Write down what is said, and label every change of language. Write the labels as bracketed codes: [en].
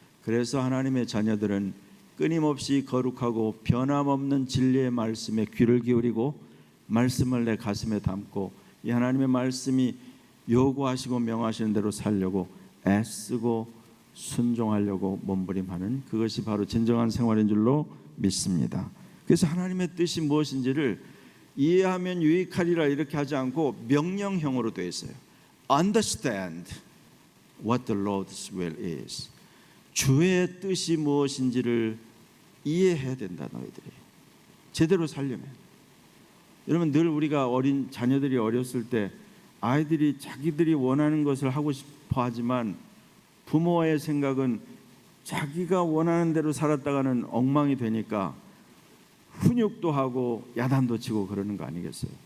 [ko] 그래서 하나님의 자녀들은 끊임없이 거룩하고 변함없는 진리의 말씀에 귀를 기울이고 말씀을 내 가슴에 담고 이 하나님의 말씀이 요구하시고 명하시는 대로 살려고 애쓰고 순종하려고 몸부림하는, 그것이 바로 진정한 생활인 줄로 믿습니다. 그래서 하나님의 뜻이 무엇인지를 이해하면 유익하리라 이렇게 하지 않고 명령형으로 되어 있어요. [en] Understand what the Lord's will is. [ko] 주의 뜻이 무엇인지를 이해해야 된다. 너희들이 제대로 살려면. 여러분, 늘 우리가 어린 자녀들이 어렸을 때 아이들이 자기들이 원하는 것을 하고 싶어 하지만 부모의 생각은 자기가 원하는 대로 살았다가는 엉망이 되니까 훈육도 하고 야단도 치고 그러는 거 아니겠어요?